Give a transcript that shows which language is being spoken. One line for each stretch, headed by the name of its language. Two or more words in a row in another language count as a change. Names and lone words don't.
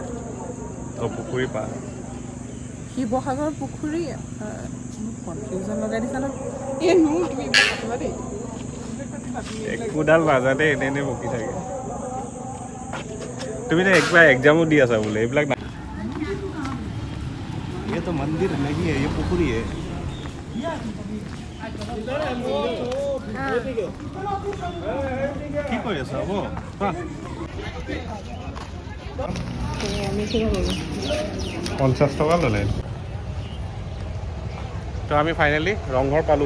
Assamese: অঁ পুখুৰী পাৰ শিৱসাগৰ পুখুৰী কনফিউজন লগাই দিছা ন তুমি দেই একোডাল নাজানে এনে বকি থাকে তুমি নে একবাৰ এক্সামো দি আছা বোলে এইবিলাক
Hindi: ये तो मंदिर नहीं है ये पुखुरी है
Assamese: কি কৰি আছা হ'ব 50 টকা ল'লে তো আমি ফাইনেলি ৰংঘৰ পালোঁ